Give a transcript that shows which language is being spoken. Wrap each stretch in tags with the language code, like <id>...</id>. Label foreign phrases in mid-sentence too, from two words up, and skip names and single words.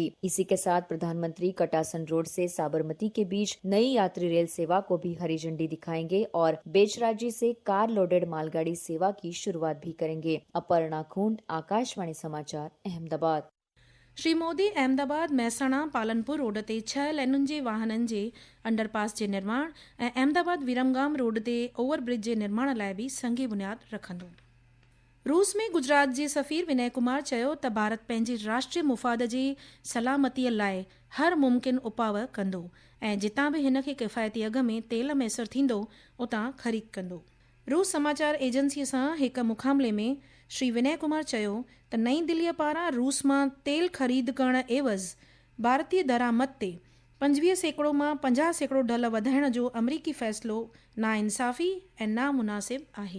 <hi>इसी के साथ प्रधानमंत्री कटासन रोड से साबरमती के बीच नई यात्री रेल सेवा को भी हरी झंडी दिखाएंगे और बेचराजी से कार लोडेड मालगाड़ी सेवा की शुरुआत भी करेंगे। अपर्णा खूंड, आकाशवाणी समाचार, अहमदाबाद।</hi> <sd>श्री मोदी अहमदाबाद मेहसाणा पालनपुर रोड ते 6 लेनुनि जे वाहननि जे अंडरपास जे निर्माण ऐं अहमदाबाद विरमगाम रोड ते ओवरब्रिज जे निर्माण लाइ बि संगी बुनियाद रखंदो। रूस में गुजरात जे सफ़ीर विनय कुमार चयो त भारत पंहिंजे राष्ट्रीय मुफ़ाद जी सलामतीअ लाइ हर मुमकिन उपाव कंदो ऐं जितां बि हिन खे किफ़ायती अघ में तेल मैसर थींदो उतां ख़रीद कंदो। रूस समाचार एजेंसीअ सां हिकु मुक़ाबले में श्री विनय कुमार चयो त नईं दिल्लीअ पारां रूस मां तेल ख़रीद करण एवज़ भारतीय दरामद ते 25% मां 50% ढल वधाइण जो अमरीकी फ़ैसिलो नाइंसाफ़ी ऐं नामुनासिब आहे।</sd>